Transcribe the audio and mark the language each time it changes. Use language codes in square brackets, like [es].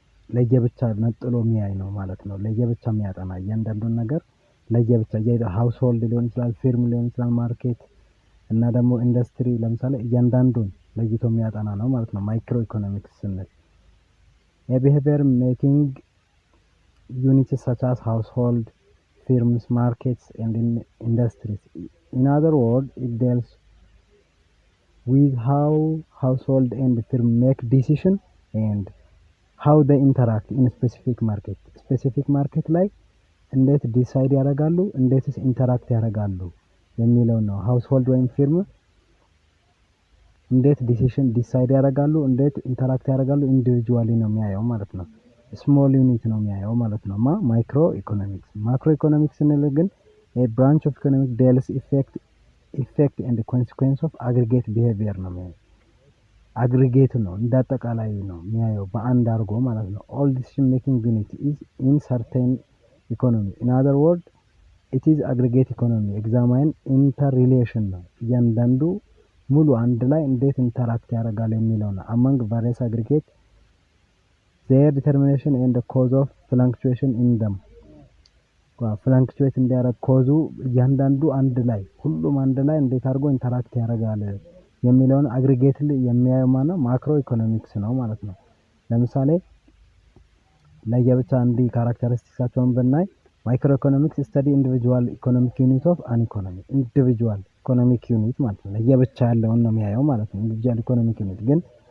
[am] ለየብቻ ነጥሎ የሚያይ ነው ማለት ነው። ለየብቻ የሚያጠና እያንዳንዱን ነገር ለየብቻ ሃውስሆልድ ሊሆን ይችላል፣ ፊርም ሊሆን ይችላል፣ ማርኬት እና ደግሞ ኢንዱስትሪ ለምሳሌ እያንዳንዱን ለይቶ የሚያጠና ነው ማለት ነው ማይክሮ ኢኮኖሚክስ ስንል። የቢሄቪየር ሜኪንግ ዩኒትስ [en] such as household, firms, markets and industries. In other words, it deals with how household and firm make decision and how they interact in specific market. Specific market [am] ላይ እንዴት ዲሳይድ ያደርጋሉ፣ እንዴትስ ኢንተራክት ያደርጋሉ የሚለው ነው። ሃውስሆልድ ወይም ፊርም እንዴት ዲሲሽን ዲሳይድ ያደርጋሉ፣ እንዴት ኢንተራክት ያደርጋሉ ኢንዲቪጁዋሊ ነው የሚያየው ማለት ነው። ስሞል ዩኒት ነው የሚያየው ማለት ነው። ማይክሮ ኢኮኖሚክስ። ማክሮ ኢኮኖሚክስ ስንል ግን [en] a branch of economic deals effect and consequence of aggregate behavior [am] ነው የሚያየው። አግሪጌት ነው እንዳጠቃላይ ነው የሚያየው በአንድ አድርጎ ማለት ነው። [en] all decision making unit is in certain economy. In other words, it is aggregate economy. examine interrelation [am] ነው እያንዳንዱ ሙሉ አንድ ላይ እንዴት ኢንተራክት ያደርጋል የሚለው ነው። [en] among various aggregate their determination and the cause of fluctuation in them. [am] ፍላክቹዌት እንዲያደርግ ኮዙ እያንዳንዱ አንድ ላይ ሁሉም አንድ ላይ እንዴት አድርጎ ኢንተራክት ያደርጋል የሚለውን አግሪጌትሊ የሚያየው ማለት ማክሮ ኢኮኖሚክስ ነው ማለት ነው። ለምሳሌ ለየብቻ እንዲ ካራክተሪስቲክሳቸውን ብናይ ማይክሮ ኢኮኖሚክስ ስተዲ ኢንዲቪጁዋል ኢኮኖሚክ ዩኒት ኦፍ አን ኢኮኖሚ። ኢንዲቪጁዋል ኢኮኖሚክ ዩኒት ማለት ነው ለየብቻ ያለውን ነው የሚያየው ማለት ነው። ኢንዲቪጁዋል ኢኮኖሚክ ዩኒት ግን